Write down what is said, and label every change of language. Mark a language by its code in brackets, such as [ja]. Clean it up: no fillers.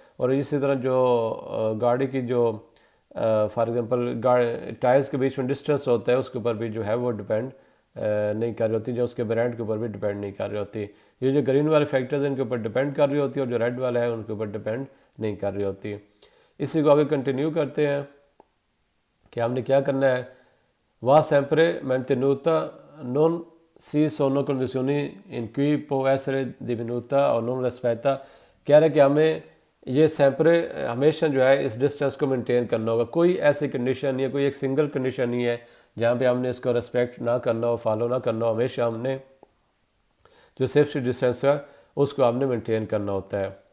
[hi] और इसी तरह जो गाड़ी की जो फॉर एग्जांपल टायर्स के बीच में डिस्टेंस होता है उसके ऊपर भी जो है वो डिपेंड नहीं कर रही होती, जो उसके ब्रांड के ऊपर भी डिपेंड नहीं कर रही होती। ये जो ग्रीन वाले फैक्टर्स हैं इनके ऊपर डिपेंड कर रही होती है, और जो रेड वाला है उनके ऊपर डिपेंड नहीं कर रही होती। इसी को आगे कंटिन्यू करते हैं कि हमने क्या करना है। [it] Va sempre mantenuta, non si sono condizioni in cui può essere diminuita o non rispetta। [hi] कह रहे कि हमें ये सेंपरे हमेशा जो है इस डिस्टेंस को मेंटेन करना होगा। कोई ऐसी कंडीशन नहीं है, कोई एक सिंगल कंडीशन नहीं है जहाँ पे हमने इसको रिस्पेक्ट ना करना हो, फॉलो ना करना हो। हमेशा हमने जो सेफ्टी डिस्टेंस है उसको हमने मेंटेन करना होता है।